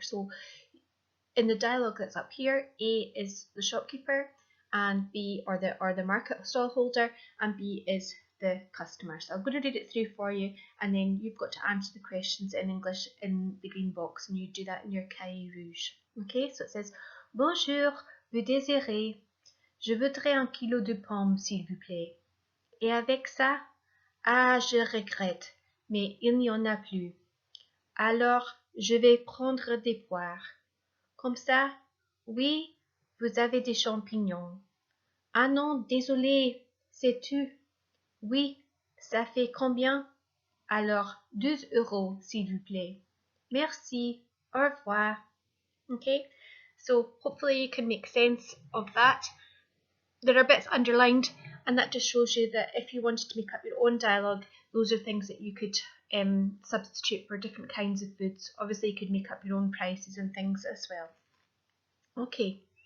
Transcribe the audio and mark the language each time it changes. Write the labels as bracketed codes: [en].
[en] So in the dialogue that's up here, A is the shopkeeper and B or the market stallholder, and B is the customer. So I'm going to read it through for you, and then you've got to answer the questions in English in the green box, and you do that in your cahier rouge. Okay, so it says, [fr] Bonjour, vous désirez? Je voudrais un kilo de pommes, s'il vous plaît. Et avec ça? Ah, je regrette, mais il n'y en a plus. Alors, je vais prendre des poires. Comme ça? Oui, vous avez des champignons. Ah non, désolé, c'est tout. Oui, ça fait combien? Alors, 12 euros, s'il vous plaît. Merci. Au revoir. [en] Okay, so hopefully you can make sense of that. There are bits underlined, and that just shows you that if you wanted to make up your own dialogue, those are things that you could substitute for different kinds of foods. Obviously, you could make up your own prices and things as well. Okay.